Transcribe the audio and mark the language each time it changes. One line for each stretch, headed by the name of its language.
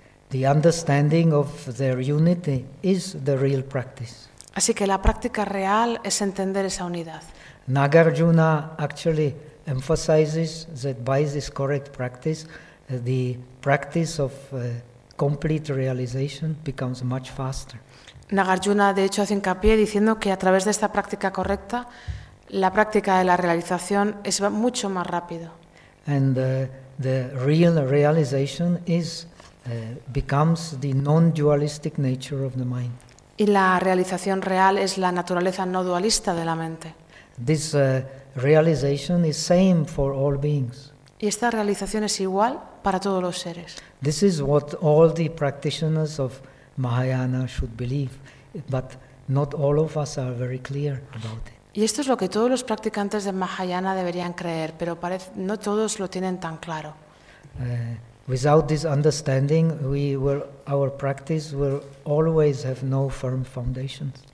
English: The understanding of their unity is the real practice.
Spanish: Así que la práctica real es entender esa unidad.
English: Nagarjuna actually emphasizes that by this correct practice, the practice of complete realization becomes much faster.
Spanish: Nagarjuna, de hecho, hace hincapié diciendo que a través de esta práctica correcta, la práctica de la realización es mucho más rápido.
English: And the real realization is becomes the non-dualistic nature of the mind.
Spanish: Y la realización real es la naturaleza no dualista de la mente.
English: This realization is same for all beings.
Spanish: Y esta realización es igual para todos los seres.
English: This is what all the practitioners of Mahayana should believe, but not all of us are very clear about it.
Spanish: Y esto es lo que todos los practicantes de Mahayana deberían creer, pero no todos lo tienen tan claro.
English: Without this understanding, our practice will always have no firm foundations.